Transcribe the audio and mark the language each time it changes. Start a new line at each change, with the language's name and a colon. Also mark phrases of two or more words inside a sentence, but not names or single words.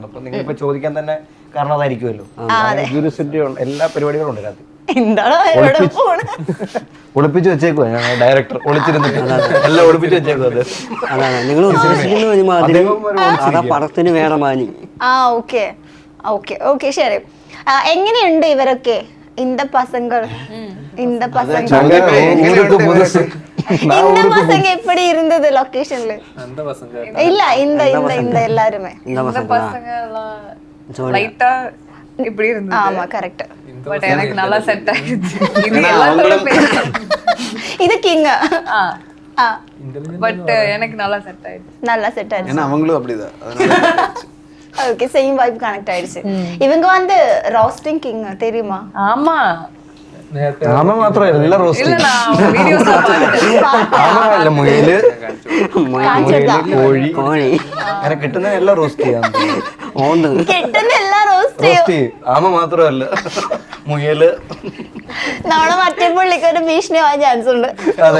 Malayalam: അപ്പൊ നിങ്ങൾ ഇപ്പൊ ചോദിക്കാൻ തന്നെ കാരണം അതായിരിക്കുമല്ലോ. ക്യൂരിയോസിറ്റി എല്ലാ പരിപാടികളും ഉണ്ട് ഇതിനകത്ത്. ഒളിപ്പിച്ചു വെച്ചേക്കുവാ ഡയറക്ടർ, ഒളിച്ചിരുന്നിട്ട് എല്ലാം ഒളിപ്പിച്ചു വെച്ചേക്കും. അതാണ് നിങ്ങൾ പടത്തിന് വേറെ മാനി. ഓക്കെ ശരി. എങ്ങനെയുണ്ട് ഇവരൊക്കെ?
Tamil: இந்த பசங்க எப்படி இருந்தது லொகேஷன்ல? இல்ல இந்த எல்லாருமே இந்த பசங்க எல்லாம் லைட்டா இப்படி இருந்தது. ஆமா, கரெக்ட். பட் எனக்கு நல்லா செட் ஆயிடுச்சு. இது எல்லாத்தோட இது கிங். பட் எனக்கு நல்லா செட் ஆயிடுச்சு. ஏன்னா அவங்களும் அப்படிதான். ஓகே,
English: same vibe connect
Tamil: ஆயிடுச்சு. இவங்க வந்து
English: roasting king
Tamil: தெரியுமா? ஆமா.
Malayalam: ആമ മാത്രമല്ല എല്ലാ റോസ്റ്റും.
Tamil: இல்ல நான் வீடியோஸ்
Malayalam: ആമല്ല, മുയല്, കോഴി, അങ്ങനെ കിട്ടുന്ന എല്ലാം റോസ്റ്റ് ചെയ്യാം. കിട്ടുന്ന എല്ലാം റോസ്റ്റ് ചെയ്യും. ആമ മാത്രമല്ല, മുയല്. നമ്മളെ മറ്റേ പുള്ളിക്ക് ഒരു ഭീഷണി ആവാൻ ചാൻസ് ഉണ്ട്. അതെ.